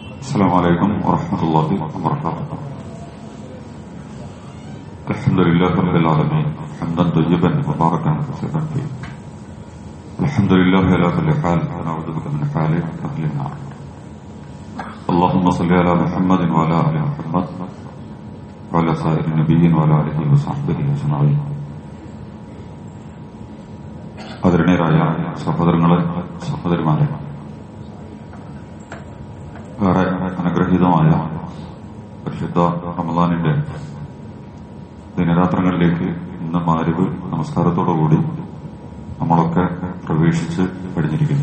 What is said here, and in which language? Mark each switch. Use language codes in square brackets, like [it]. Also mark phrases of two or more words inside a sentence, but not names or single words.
[ar] السلام عليكم ورحمة الله وبركاته. الحمد لله رب العالمين حمدا طيبا مباركا كثيرا فيه. الحمد لله على كل حال ونعوذ بك من حال أهل النار. اللهم صل على محمد وعلى آل محمد وعلى سائر النبيين وعلى آله وصحبه أجمعين. [ml] ആദരണീയരായ സഹോദരങ്ങളെ, സഹോദരിമാരെ, ഏറെ അനുഗ്രഹീതമായ പരിശുദ്ധ റമദാനിന്റെ ദിനരാത്രങ്ങളിലേക്ക് ഇന്ന് മഗ്‌രിബ് നമസ്കാരത്തോടുകൂടി നമ്മളൊക്കെ പ്രവേശിച്ച് കഴിഞ്ഞിരിക്കുന്നു.